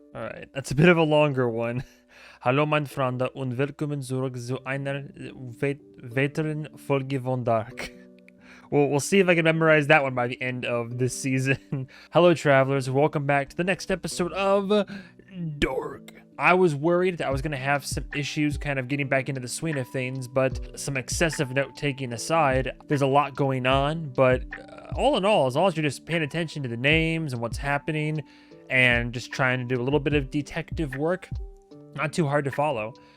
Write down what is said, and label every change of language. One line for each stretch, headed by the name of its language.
English: Alright, that's a bit of a longer one.
German: Hallo, mein Freunde, und willkommen zurück zu einer weiteren Folge von Dark.
English: We'll see if I can memorize that one by the end of this season. Hello, travelers. Welcome back to the next episode of Dark. I was worried that I was going to have some issues kind of getting back into the swing of things, but some excessive note-taking aside, there's a lot going on, but all in all, as long as you're just paying attention to the names and what's happening and just trying to do a little bit of detective work, not too hard to follow.